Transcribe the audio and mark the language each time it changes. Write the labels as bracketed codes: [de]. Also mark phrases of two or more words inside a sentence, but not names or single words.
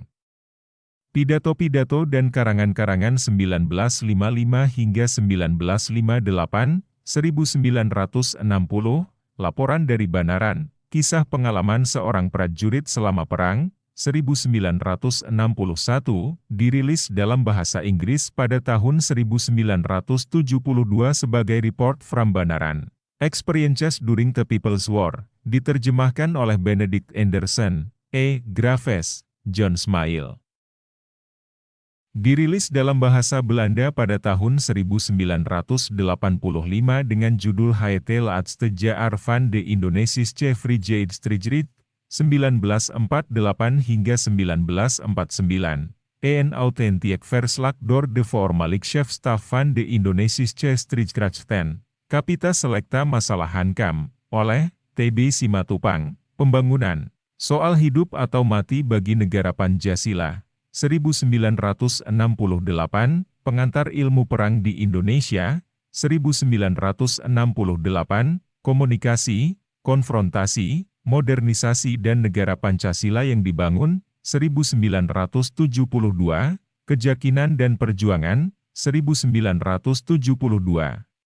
[id] Pidato-pidato dan karangan-karangan 1955 hingga 1958, 1960, Laporan dari Banaran, Kisah Pengalaman Seorang Prajurit Selama Perang, 1961, dirilis dalam bahasa Inggris pada tahun 1972 sebagai Report from Banaran. Experiences During the People's War, diterjemahkan oleh Benedict Anderson, E. Graves, John Smail. Dirilis dalam bahasa Belanda pada tahun 1985 dengan judul Het Laatste Jaar van de Indonesische Vrijheidsstrijd, 1948 hingga 1949, een authentic verslag door de voormalig chef-staf van de Indonesische Strijdkrachten, Kapita Selecta Masalah Hankam, oleh T.B. Simatupang, Pembangunan, Soal Hidup atau Mati bagi Negara Pancasila, 1968, Pengantar Ilmu Perang di Indonesia, 1968, Komunikasi, Konfrontasi, Modernisasi dan Negara Pancasila yang dibangun, 1972, Keyakinan dan Perjuangan, 1972.